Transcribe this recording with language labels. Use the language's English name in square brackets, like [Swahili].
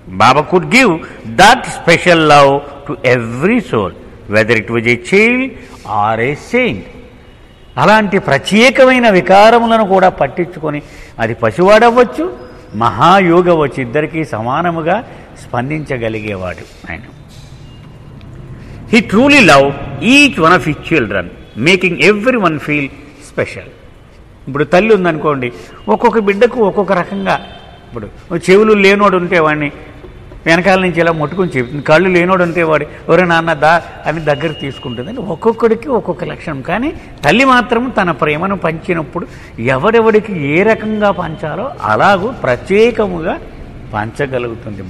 [English] Baba could give that special love to every soul, whether it was a child or a saint. [Telugu] అలాంటి ప్రత్యేకమైన వికారములను కూడా పట్టించుకొని, అది పసివాడవచ్చు, మహాయోగి అవ్వచ్చు, ఇద్దరికీ సమానముగా స్పందించగలిగేవాడు ఆయన. [English] He truly loved each one of his children, making everyone feel special. [Telugu] ఇప్పుడు తల్లి ఉందనుకోండి, ఒక్కొక్క బిడ్డకు ఒక్కొక్క రకంగా, ఇప్పుడు చెవులు లేనోడు ఉంటే వాడిని వెనకాల నుంచి ఇలా ముట్టుకుని చెప్తుంది, కళ్ళు లేనోడు ఉంటే వాడు ఎవరే నాన్న దా అని దగ్గర తీసుకుంటుంది. ఒక్కొక్కడికి ఒక్కొక్క లక్షణం. కానీ తల్లి మాత్రం తన ప్రేమను పంచినప్పుడు ఎవడెవడికి ఏ రకంగా పంచాలో అలాగూ ప్రత్యేకముగా పంచగలుగుతుంది.